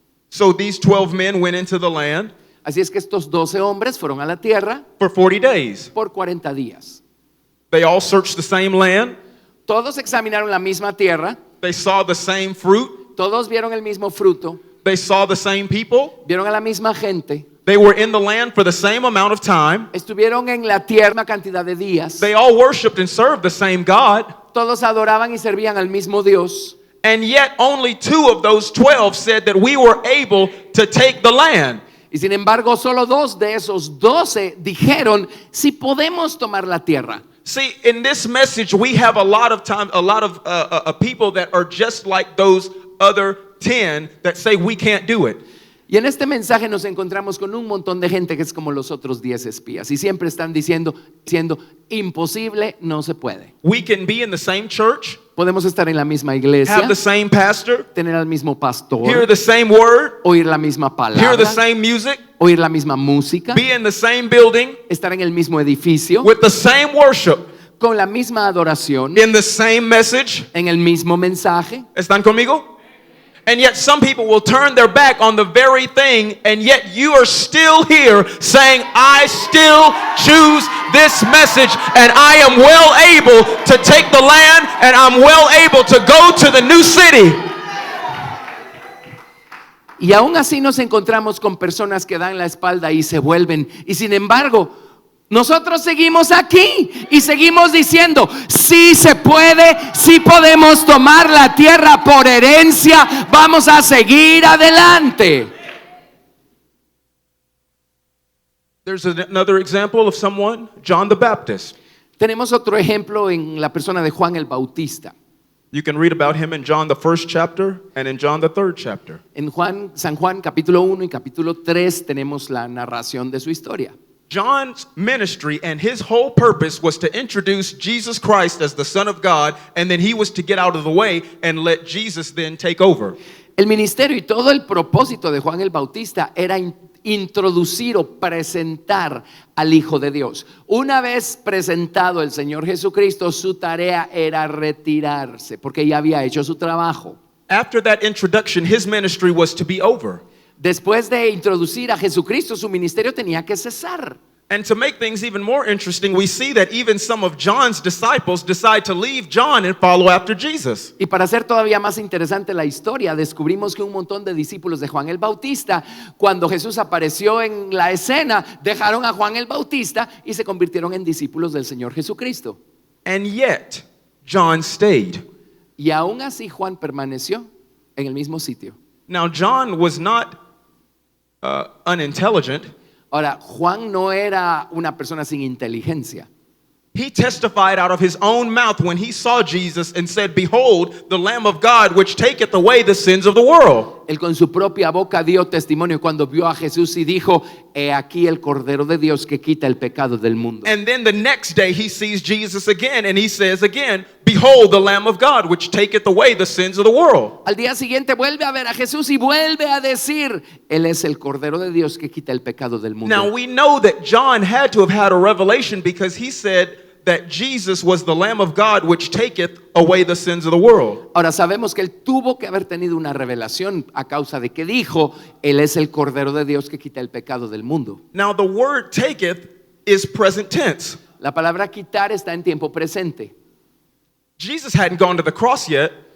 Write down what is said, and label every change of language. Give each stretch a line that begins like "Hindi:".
English: So these 12 men went into the land
Spanish: Así es que estos 12 hombres fueron a la tierra
English: for 40 days.
Spanish: por 40 días.
English: They all searched the same land.
Spanish: Todos examinaron la misma tierra,
English: They saw the same fruit.
Spanish: todos vieron el mismo fruto,
English: They saw the same people.
Spanish: vieron a la misma gente,
English: They were in the land for the same amount of time.
Spanish: estuvieron en la tierra una cantidad de días,
English: They all worshiped and served the same God.
Spanish: todos adoraban y servían al mismo Dios.
English: And yet only 2 of those 12 said that we were able to take the land.
Spanish: Y sin embargo, solo 2 de esos 12 dijeron, si podemos tomar la tierra.
English: See, in this message, we have a lot of people that are just like those other 10 that say we can't do it.
Spanish: Y en este mensaje nos encontramos con un montón de gente que es como los otros 10 espías y siempre están diciendo imposible, no se puede.
English: We can be in the same church,
Spanish: Podemos estar en la misma iglesia,
English: have the same pastor,
Spanish: tener al mismo pastor,
English: hear the same word,
Spanish: oír la misma
English: hear the
Spanish: palabra,
English: same music,
Spanish: oír la misma música,
English: be in the same building,
Spanish: estar en el mismo edificio,
English: with the same worship,
Spanish: con la misma adoración,
English: in the same message.
Spanish: en el mismo mensaje. ¿Están conmigo?
English: And yet some people will turn their back on the very thing, and yet you are still here saying, I still choose this message, and I am well able to take the land, and I'm well able to go to the new city.
Spanish: Y aún así nos encontramos con personas que dan la espalda y se vuelven. Y sin embargo, nosotros seguimos aquí y seguimos diciendo, sí se puede, sí podemos tomar la tierra por herencia, vamos a seguir adelante.
English: There's another example of someone, John the Baptist.
Spanish: Tenemos otro ejemplo en la persona de Juan el Bautista.
English: You can read about him in John the 1st chapter and in John the 3rd chapter.
Spanish: En San Juan capítulo 1 y capítulo 3 tenemos la narración de su historia.
English: John's ministry and his whole purpose was to introduce Jesus Christ as the Son of God, and then he was to get out of the way and let Jesus then take over.
Spanish: El ministerio y todo el propósito de Juan el Bautista era introducir o presentar al Hijo de Dios. Una vez presentado el Señor Jesucristo, su tarea era retirarse, porque ya había hecho su trabajo.
English: After that introduction, his ministry was to be over.
Spanish: Después de introducir a Jesucristo, su ministerio tenía que cesar.
English: And to make things even more interesting, we see that even some of John's disciples decide to leave John and follow after Jesus.
Spanish: Y para hacer todavía más interesante la historia, descubrimos que un montón de discípulos de Juan el Bautista, cuando Jesús apareció en la escena, dejaron a Juan el Bautista y se convirtieron en discípulos del Señor Jesucristo.
English: And yet, John stayed.
Spanish: Y aún así Juan permaneció en el mismo sitio.
English: Now, John was not unintelligent.
Spanish: Ahora, Juan no era una persona sin inteligencia.
English: He testified out of his own mouth when he saw Jesus and said, "Behold, the Lamb of God, which taketh away the sins of the world."
Spanish: Él con su propia boca dio testimonio cuando vio a Jesús y dijo: he aquí el Cordero de Dios que quita el pecado del mundo.
English: And then the next day he sees Jesus again and he says again, "Behold, the Lamb of God, which taketh away the sins of the world."
Spanish: Al día siguiente vuelve a ver a Jesús y vuelve a decir: Él es el Cordero de Dios que quita el pecado del mundo.
English: Now we know that John had to have had a revelation because he said that Jesus was the Lamb of God which taketh away the sins of the world.
Spanish: Ahora sabemos que él tuvo que haber tenido una revelación a causa de que dijo: Él es el Cordero de Dios que quita el pecado del mundo.
English: Now the word taketh is present tense.
Spanish: La palabra quitar está en tiempo presente.
English: Jesus hadn't gone to the cross yet.